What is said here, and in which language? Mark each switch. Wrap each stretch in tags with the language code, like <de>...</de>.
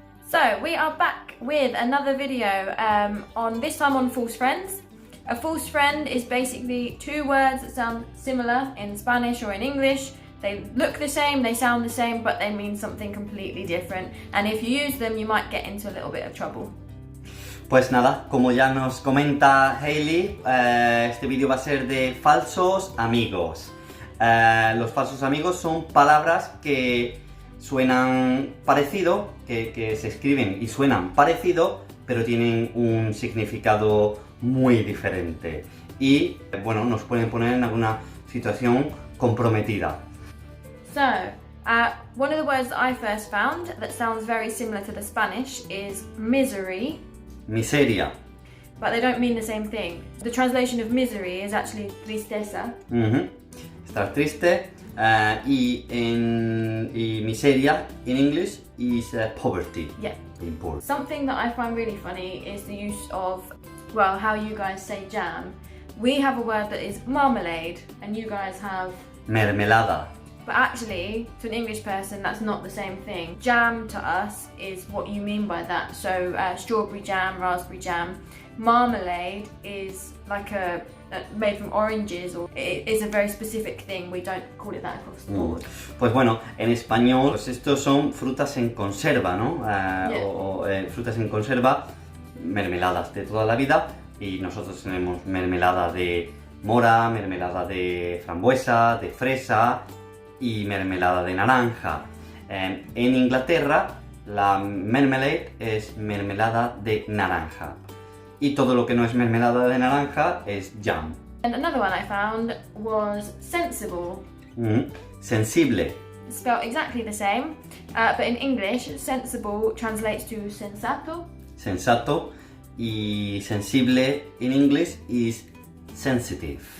<en>So we are back with another video on this time on false friends. A false friend is basically two words that sound similar in Spanish or in English. They look the same, they sound the same, but they mean something completely different. And if you use them, you might get into a little bit of trouble.</en> <es>Pues nada, como ya nos comenta Hailey, este vídeo va a ser de falsos amigos. Los falsos amigos son palabras que suenan parecido, que se escriben y suenan parecido, pero tienen un significado muy diferente. Y, bueno, nos pueden poner en alguna situación comprometida.</es> <en>So, one of the words that I first found that sounds very similar to the Spanish is misery.</en> <es>Miseria.</es> <en>But they don't mean the same thing. The translation of misery is actually tristeza.</en> <es>Estar triste.</es> <en>Y miseria in English is poverty. Yeah. Being poor. Something that I find really funny is the use of, well, how you guys say jam. We have a word that is marmalade, and you guys have</en> <es>Mermelada.</es> <en>But actually, to an English person, that's not the same thing. Jam to us is what you mean by that. So strawberry jam, raspberry jam. Marmalade is like made from oranges, or it's a very specific thing. We don't call it that across the board.</en> <es>Pues bueno, en español, pues estos son frutas en conserva, ¿no? Frutas en conserva, mermeladas de toda la vida, y nosotros tenemos mermelada de mora, mermelada de frambuesa, de fresa y mermelada de naranja. En Inglaterra, la marmalade es mermelada de naranja. Y todo lo que no es mermelada de naranja es jam.</es> <en>And another one I found was sensible.</en> <es>Sensible.</es> <en>Spelled exactly the same, but in English, sensible translates to sensato.</en> <es>Sensato.</es> <en>Y sensible in English is sensitive.</en>